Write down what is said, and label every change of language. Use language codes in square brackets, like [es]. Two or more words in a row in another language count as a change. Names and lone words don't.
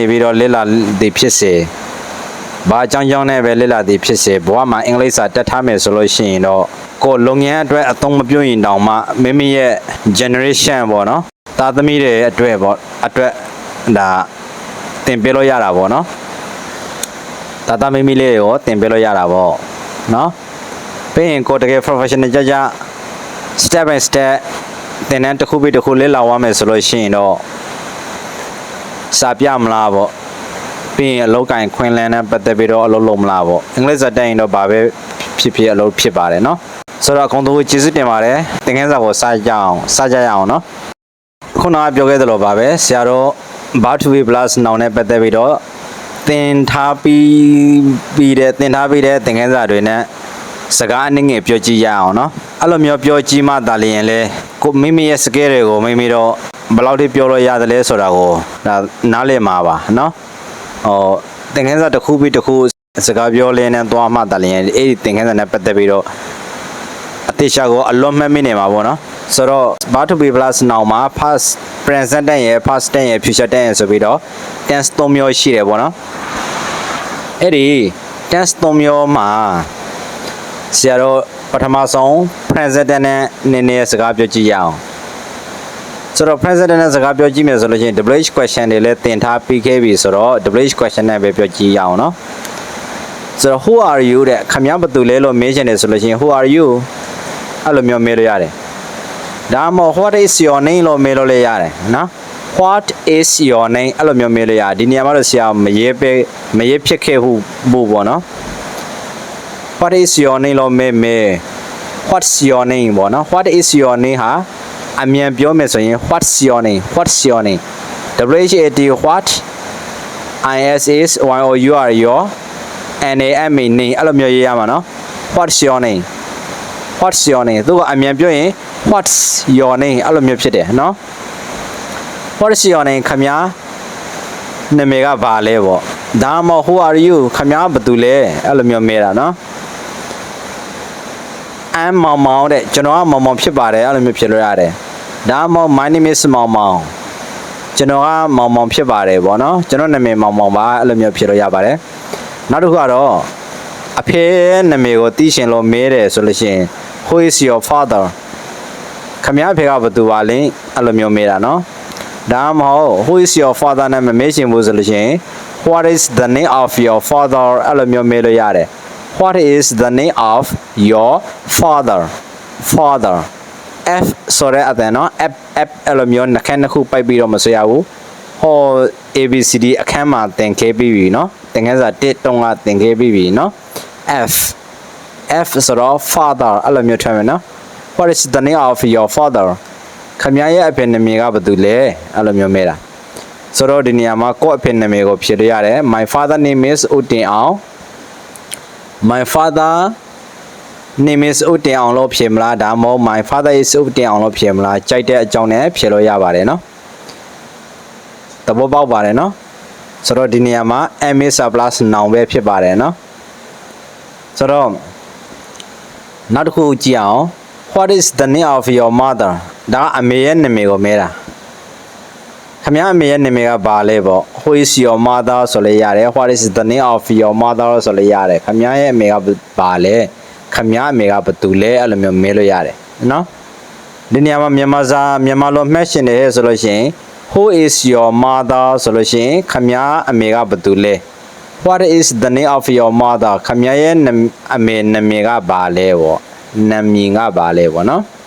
[my] ပြီးတော့လေ့လာသည်ဖြစ်စေဘာအကြောင်းနဲ့ပဲလေ့လာသည်ဖြစ်စေဘဝမှာအင်္ဂလိပ်စာတက်ထားမယ်ဆိုလို့ရှိရင်တော့ကိုယ်လုပ်ငန်းအတွက်အသုံးမပြုရင်တောင်မှမိမိရဲ့ generation ပေါ့နော်သားသမီးတွေအတွက်ပေါ့အတွက်ဒါသင်ပေးလို့ရတာပေါ့နော်သားမိမိလေးတွေကိုသင်ပေးလို့ရတာပေါ့နော်ပြီးရင်ကိုယ်တကယ် professional ကြ [en] step by step [my] သင်တန်းတစ်ခုပြီးတစ်ခုလေ့လာရမယ်ဆိုလို့ရှိရင်တော့စာပြမလားပေါ့ပြီးရင်အလုပ်ကိုင်ခွင်လန်းနဲ့ပတ်သက်ပြီးတော့အလုပ်လုပ်မလားပေါ့အင်္ဂလိပ်စာတက်ရင်တော့ဘာပဲဖြစ်အလုပ်ဖြစ်ပါတယ်နော်ဆိုတော့အကုန်လုံးကျေးဇူးတင်ပါတယ်သင်ခန်းစာကိုစကြရအောင်နော်ခုနကပြောခဲ့သလိုပါပဲဆရာတို့ [en] verb to be plus noun [my] နဲ့ပတ်သက်ပြီးတော့သင်ထားပြီးတဲ့သင်ခန်းစာတွေ နဲ့စကားအနည်းငယ်ပြောကြည့်ရအောင်နော်အဲ့လိုမျိုးပြောကြည့်မှသာလျင်လေကိုမိမိရဲ့ skill တွေကိုမိမိတော့ဘယ်လောက်ထိပြောလို့ရတယ်လဲဆိုတာကိုဒါနားလည်မှာပါနော်သင်ခန်းစာတစ်ခုပြီးတစ်ခုစကားပြောလင်းနဲ့သွားမှသာလျင်အဲ့ဒီသင်ခန်းစာနဲ့ပတ်သက်ပြီးတော့အတိအကျကိုအ လွန်မှတ်မိနေမှာပေါ့နော်ဆိုတော့ [en] verb to be plus noun [my] မှာ [en] past present tense [my] ရယ် [en] past tense [my] ရယ် [en] future tense [my] ရယ်ဆိုပြီးတော့ tense ၃မျိုးရှိတယ်ပေါ့နော်အဲ့ဒီ tense ၃မျိုးမှာဆရာတို့ပထမဆုံး [en] present tense [my] နဲ့နည်းနည်းစကားပြောကြည့်ရအောင်ဆိုတော့ [en] present tense [my] နဲ့ စကားပြောကြည့်မယ်ဆိုလို့ရှိရင် [en] WH question [my] တွေလည်းသင်ထားပြီးခဲ့ပြီဆိုတော့ [en] WH question [my] နဲ့ပဲပြောကြည့်ရအောင်နော်ဆိုတော့ [en] who are you [my] တဲ့ခင်ဗျားဘယ်သူလဲလို့မေးချင်တယ်ဆိုလို့ရှိရင် [en] who are you [my] အဲ့လိုမျိုးမေးလို့ရတယ်ဒါမှမဟုတ် [en] what is your name [my] လို့မေးလို့လည်းရတယ်နော် [en] what is your name [my] အဲ့လိုမျိုးမေးလို့ရတယ်ဒီနေရာမှာတော့ဆရာမရေးဖြစ်ခဲ့ဘူးပေါ့နော် [en] what is your name [my] လို့မေး [en] what's your name [my] ပေါ့နော် [en] what is your name [my] ဟာအမြန်ပြောမယ်ဆိုရင် [en] what's your name what what is your name [my] အဲ့လိုမျိုးရေးရမှာနော် [en] what's your name [my] သူကအမြန်ပြောရင် [en] what's your name [my] အဲ့လိုမျိုးဖြစ်တယ်နော် [en] what's your name [my] ခင်ဗျာနာမည်ကဘာလဲပေါ့ဒါမှမဟုတ် [en] who are you [my] ခင်ဗျာဘယ်သူလဲအဲ့လိုမျိုးမေးတာနော် I'm မောင်မောင်တဲ့ကျွန်တော်ကမောင်မောင်ဖြစ်ပါတယ်အဲ့လိုမျိုးဖြစ်လို့ရတယ်ဒါမှမဟုတ် [en] my name is [my] မောင်မောင်ကျွန်တော်ကမောင်မော င်ဖြစ်ပါတယ်ဗောနော်ကျွန်တော်နာမည်မောင်မောင်ပါအဲ့လိုမျိုးဖြစ်လို့ရပါတယ်နောက်တစ်ခုကတော့အဖေနာမည်ကိုသိရှင်လို့မေးတယ်ဆိုလို့ရှိရင် [en] who is your father [my] ခမည်းအဖေကဘယ်သူပါလဲအဲ့လိုမျိုးမေးတာနော်ဒါမှမဟုတ် [en] who is your father [my] နဲ့မမေးရှင်ဘူးဆိုလို့ရှိရင် [en] what is the name of your father [my] အဲ့လိုမျိုးမေးလို့ရတယ် [en] what is the name of your father [my] F ဆိုတဲ့အတန်နော် F အဲ့လိုမျိုးနှခမ်းတစ်ခုပိုက်ပြီးတော့မဆွေရဘူးဟော ABCD အခန်းမှာသင်ခဲ့ပြီးပြီနော်သင်ခန်းစာ1တုံးကသင်ခဲ့ပြီးပြီနော် F ဆိုတော့ father အဲ့လိုမျိုးထွက်မယ်နော် [en] what is the name of your father [my] ခမရဲ့အဖေနာမည်ကဘာတူလဲအဲ့လိုမျိုးမေးတာဆိုတော့ ဒီနေရာမှာကိုယ့်အဖေနာမည်ကိုဖြေလို့ရတယ် [en] my father name is [my] ဦးတင်အောင် [en] my father name is [my] ဦးတင်အောင်လို့ဖြေမလားဒါမှမဟုတ် [en] my father is [my] ဦးတင်အောင်လို့ဖြေမလားကြိုက်တဲ့အကြောင်းနဲ့ဖြေလို့ရပါတယ်နော်သဘောပေါက်ပါတယ်နော်ဆို တော့ဒီနေရာမှာ [en] am is plus noun [my] ပဲဖြစ်ပါတယ်နော်ဆိုတော့နောက်တစ်ခုကြည့်အောင် [en] what is the name of your mother [my] ဒါအမေရဲ့နာမည်ကိုမေးတာခင်ဗျားအမေရဲ့နာမည်ကဘာ လဲပေါ့ [en] who is your mother [my] ဆိုလဲရတယ် [en] what is the name of your mother [my] ဆိုလဲရတယ်ခင်ဗျားရဲ့အမေကဘာလဲခင်ဗျားအမေကဘာတူလဲအဲ့လိုမျိုးမေးလို့ရတယ်နော်ဒီနေရာမှာမြန်မာလိုမှတ်ရှင်တယ်ဆိုလို့ရှိရင် [en] who is your mother [my] ဆိုလို့ရှိရင်ခင်ဗျားအမေကဘာတူလဲ [en] what is the name of your mother [my] ခင်ဗျားရဲ့အမေနာမည်ကဘာလဲပေါ့နာမည်ကဘာလဲပေါ့နော်